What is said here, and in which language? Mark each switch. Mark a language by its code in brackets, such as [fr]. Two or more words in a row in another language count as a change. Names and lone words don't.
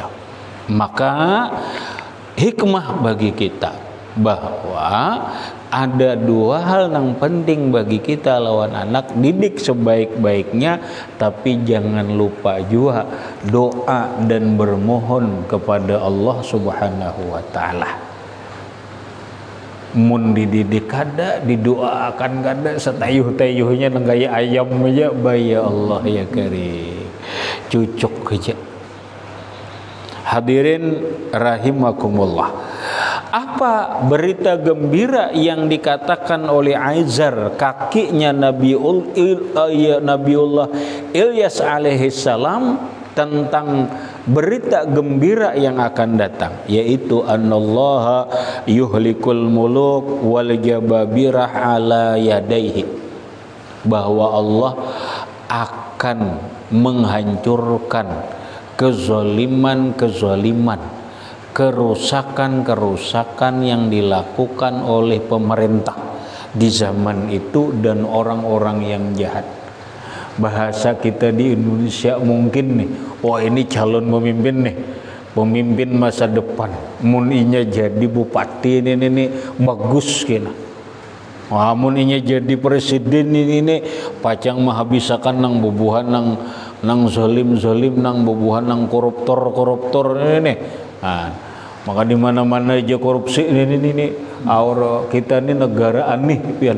[id] Maka hikmah bagi kita bahwa ada dua hal yang penting bagi kita lawan anak, didik sebaik-baiknya, tapi jangan lupa juga doa dan bermohon kepada Allah [ar] Subhanahu wa taala. [bjn] Mun dididik kada, didoakan kada, setayuh-tayuhnya nang gaya ayam aja, [ar] ya Allah ya karim, [bjn] cucuk aja. [ar] Hadirin rahimakumullah, [id] apa berita gembira yang dikatakan oleh Aizar, kakinya Nabiullah Ilyas [ar] alaihi salam, [id] tentang berita gembira yang akan datang, yaitu [ar] annallaha yuhlikul muluk wal jababirah ala yadaihi, [id] bahwa Allah akan menghancurkan kezaliman, kerusakan yang dilakukan oleh pemerintah di zaman itu dan orang-orang yang jahat. Bahasa kita di Indonesia mungkin nih, wah ini calon pemimpin nih, pemimpin masa depan. [bjn] Mun inya jadi bupati ini bagus kena. Wah mun inya jadi presiden ini pacang menghabiskan nang bubuhan nang zalim nang bubuhan nang koruptor ini. [id] Nah, maka di mana-mana aja korupsi ini aura kita ini negara aneh pian.